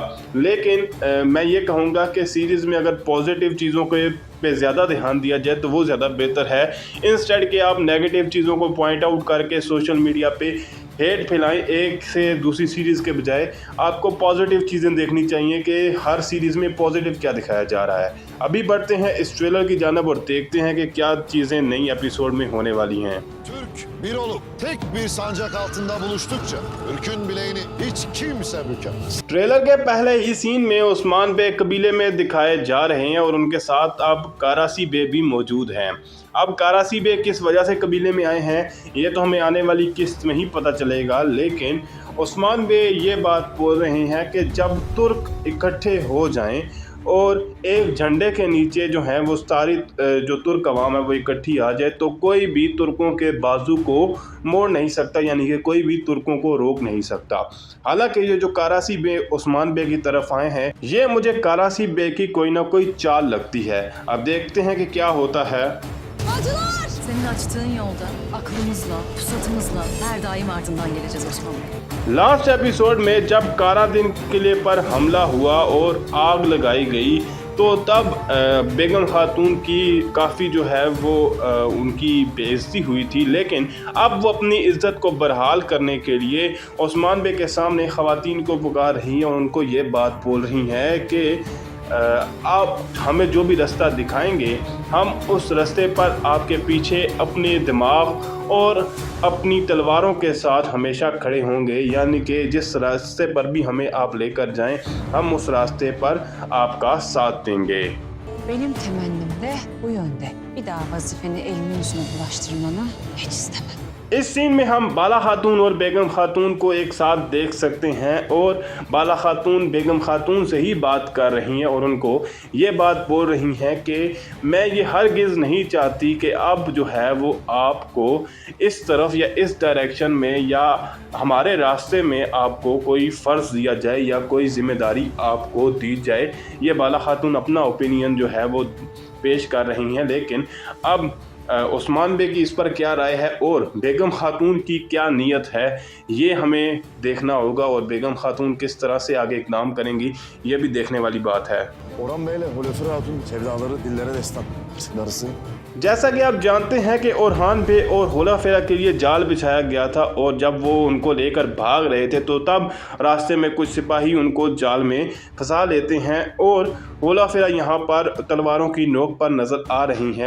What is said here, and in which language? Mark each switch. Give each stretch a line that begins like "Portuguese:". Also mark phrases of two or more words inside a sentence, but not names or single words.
Hindi: लेकिन मैं ये कहूँगा कि सीरीज़ में अगर पॉजिटिव चीज़ों पे ज़्यादा ध्यान दिया जाए तो वो ज़्यादा बेहतर है, इंस्टेड कि आप नेगेटिव चीज़ों को
English: point out
Hindi: करके
English: social media
Hindi: पे हेट फैलाएं। एक से दूसरी सीरीज़ के बजाय आपको पॉजिटिव चीज़ें देखनी चाहिए कि हर सीरीज़ में पॉजिटिव क्या दिखाया जा रहा है। अभी बढ़ते हैं इस ट्रेलर की जानिब और देखते हैं कि क्या चीज़ें नई एपिसोड में होने वाली हैं।
Turkish: Türk bir olup tek bir sancak altında buluştukça Türk'ün bileğini hiç kimse bükemez.
Hindi: ट्रेलर के पहले ही सीन में उस्मान बे कबीले में दिखाए जा रहे हैं और उनके साथ अब कारासी बे भी मौजूद हैं। अब कारासी बे किस वजह से कबीले में आए हैं ये तो हमें आने वाली किस्त में ही पता चलेगा। लेकिन उस्मान बे ये बात बोल रहे हैं कि जब तुर्क इकट्ठे हो जाएं और एक झंडे के नीचे जो है वो सारी जो तुर्क अवाम है वो इकट्ठी आ जाए तो कोई भी तुर्कों के बाजू को मोड़ नहीं सकता, यानी कि कोई भी तुर्कों को रोक नहीं सकता। हालांकि ये जो कारासी बे उस्मान बे की तरफ आए हैं ये मुझे कारासी बे की कोई ना कोई चाल लगती है। अब देखते हैं कि क्या होता है।
Turkish: Senin açtığın yolda aklımızla, pusatımızla her daim ardından geleceğiz Osman Bey.
English: last episode
Hindi: में जब कारादीन किले पर हमला हुआ और आग लगाई गई तो तब बेगम खातून की काफ़ी जो है वो उनकी बेइज्जती हुई थी। लेकिन अब वो अपनी इज़्ज़त को बरहाल करने के लिए उस्मान बे के सामने ख़वातीन को पुकार रही हैं और उनको ये बात बोल रही हैं कि आप हमें जो भी रास्ता दिखाएंगे हम उस रास्ते पर आपके पीछे अपने दिमाग और अपनी तलवारों के साथ हमेशा खड़े होंगे। यानी कि जिस रास्ते पर भी हमें आप लेकर जाएं हम उस रास्ते पर आपका साथ देंगे।
Turkish: Benim temennim de bu yönde. Bir daha vazifeni elimin yüzüne bulaştırmanı hiç istemem.
Hindi: इस सीन में हम बाला खातून और बेगम खातून को एक साथ देख सकते हैं और बाला खातून बेगम खातून से ही बात कर रही हैं और उनको ये बात बोल रही हैं कि मैं ये हरगिज़ नहीं चाहती कि अब जो है वो आपको इस तरफ या इस डायरेक्शन में या हमारे रास्ते में आपको कोई फ़र्ज़ दिया जाए या कोई ज़िम्मेदारी आपको दी जाए। ये बाला खातून अपना ओपिनियन जो है वो पेश कर रही हैं। लेकिन अब उस्मान बे की इस पर क्या राय है और बेगम खातून की क्या नीयत है ये हमें देखना होगा और बेगम खातून किस तरह से आगे इक़दाम करेंगी ये भी देखने वाली बात है।
Turkish: Orhan Bey ile Hulefir Hatun sevdaları dillere destan. Darısı
Hindi: जैसा कि आप जानते हैं कि ओरहान बे और होला फेरा के लिए जाल बिछाया गया था और जब वो उनको लेकर भाग रहे थे तो तब रास्ते में कुछ सिपाही उनको जाल में फंसा लेते हैं और होला फेरा यहाँ पर तलवारों की नोक पर नज़र आ रही हैं।